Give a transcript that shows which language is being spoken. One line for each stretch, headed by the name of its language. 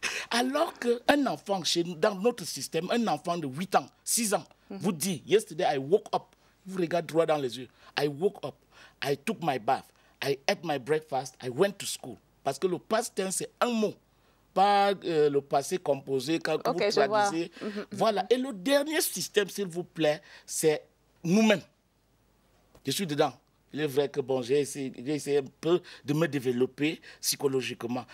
French: Alors qu'un enfant, dans notre système, un enfant de 8 ans, 6 ans, vous dit,
English: yesterday I woke up.
French: Vous regardez droit dans les yeux.
English: I woke up, I took my bath, I ate my breakfast, I went to school.
French: Parce que le past tense, c'est un mot, pas le passé composé quand vous traduisez. Voilà. Et le dernier système, s'il vous plaît, c'est nous-mêmes. Je suis dedans. Il est vrai que bon, j'ai essayé un peu de me développer psychologiquement.